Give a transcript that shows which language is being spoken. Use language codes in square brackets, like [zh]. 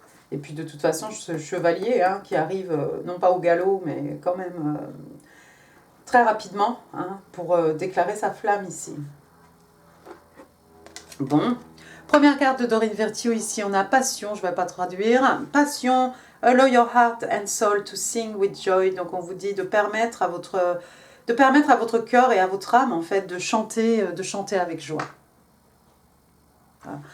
[fr] Et puis de toute façon, ce chevalier hein, qui arrive, non pas au galop, mais quand même très rapidement, hein, pour déclarer sa flamme ici. Bon, première carte de Doreen Virtue ici, on a passion, je ne vais pas traduire. [en] Passion, allow your heart and soul to sing with joy. [fr] Donc on vous dit de permettre à votre cœur et à votre âme en fait de chanter avec joie. Voilà.